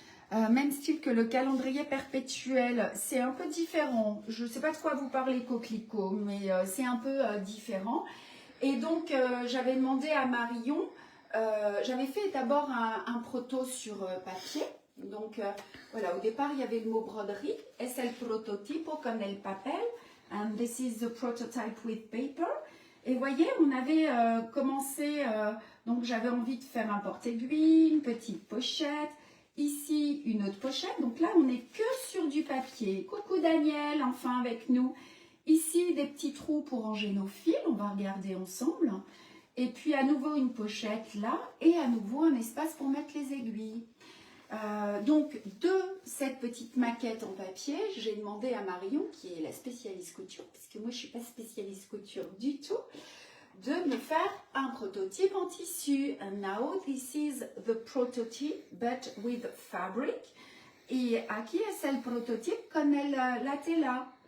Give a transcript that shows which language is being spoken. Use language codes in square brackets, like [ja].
[fr] Même style que le calendrier perpétuel. C'est un peu différent. Je ne sais pas de quoi vous parlez, Coquelicot, mais c'est un peu différent. Et donc, j'avais demandé à Marion, j'avais fait d'abord un proto sur papier. Donc, voilà, au départ, il y avait le mot broderie. [es] Es el prototipo con el papel. [en] And this is the prototype with paper. [fr] Et vous voyez, on avait commencé, donc j'avais envie de faire un porte-aiguille, une petite pochette. Ici, une autre pochette. Donc là, on n'est que sur du papier. Coucou Daniel, enfin avec nous. Ici, des petits trous pour ranger nos fils. On va regarder ensemble. Et puis, à nouveau, une pochette là. Et à nouveau, un espace pour mettre les aiguilles. Donc, de cette petite maquette en papier, j'ai demandé à Marion, qui est la spécialiste couture, puisque moi, je ne suis pas spécialiste couture du tout, de me faire un prototype en tissu. [en] And now, this is the prototype, but with fabric. [es] Et aquí es el prototype con la tela.